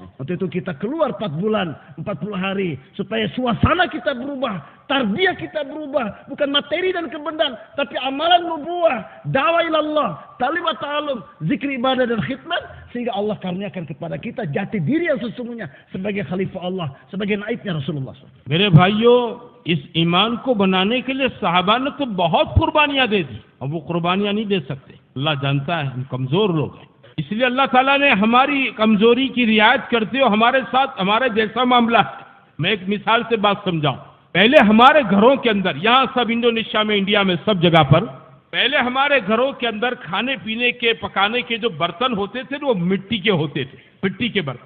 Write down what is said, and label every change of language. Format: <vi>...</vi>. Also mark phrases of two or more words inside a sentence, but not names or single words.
<id>Untuk itu kita keluar 4 bulan, 40 hari supaya suasana kita berubah, tarbiyah kita berubah, bukan materi dan kebendan, tapi amalan nubuwah, dakwah ilallah,</id> <ar>تعليم وتعلم,</ar> <id>zikir ibadah dan khidmat, sehingga Allah karuniakan kepada kita jati diri yang sesungguhnya sebagai khalifah Allah, sebagai naibnya Rasulullah.</id> <ur>میرے بھائیوں، اس ایمان کو بنانے کے لیے صحابہ نے تو بہت قربانیاں دے دی، اور وہ قربانیاں نہیں دے سکتے. اللہ جانتا ہے ہم کمزور لوگ ہیں، اس لیے اللہ تعالیٰ نے ہماری کمزوری کی رعایت کرتے ہوئے ہمارے ساتھ ہمارے جیسا معاملہ ہے. میں ایک مثال سے بات سمجھاؤں۔ پہلے ہمارے گھروں کے اندر، یہاں سب انڈونیشیا میں، انڈیا میں، سب جگہ پر پہلے ہمارے گھروں کے اندر کھانے پینے کے، پکانے کے جو برتن ہوتے تھے وہ مٹی کے ہوتے تھے، مٹی کے برتن.</ur>